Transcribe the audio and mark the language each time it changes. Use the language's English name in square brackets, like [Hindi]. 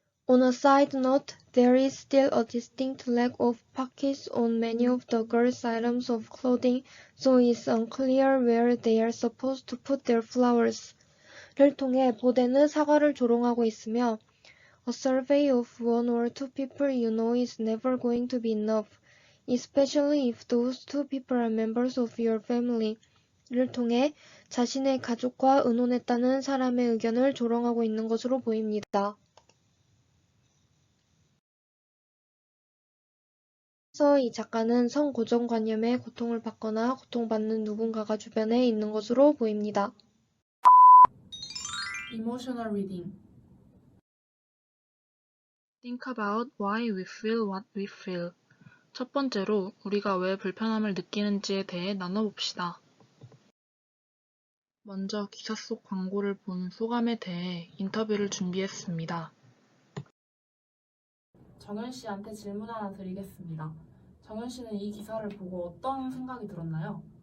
[English] On a side note, there is still a distinct lack of pockets on many of the girls' items of clothing, so it's unclear where they are supposed to put their flowers. [Korean] 를 통해 보덴은 사과를 조롱하고 있으며 [English] A survey of one or two people you know is never going to be enough, especially if those two people are members of your family. [Korean] 를 통해 자신의 가족과 의논했다는 사람의 의견을 조롱하고 있는 것으로 보입니다. 그래서 이 작가는 성고정관념에 고통을 받거나 고통받는 누군가가 주변에 있는 것으로 보입니다. [English] Emotional reading. Think about why we feel what we feel. [Korean] 첫 번째로 우리가 왜 불편함을 느끼는지에 대해 나눠봅시다. 먼저 기사 속 광고를 본 소감에 대해 인터뷰를 준비했습니다. 정현 씨한테 질문 하나 드리겠습니다. 정현 씨는 이 기사를 보고 어떤 생각이 들었나요?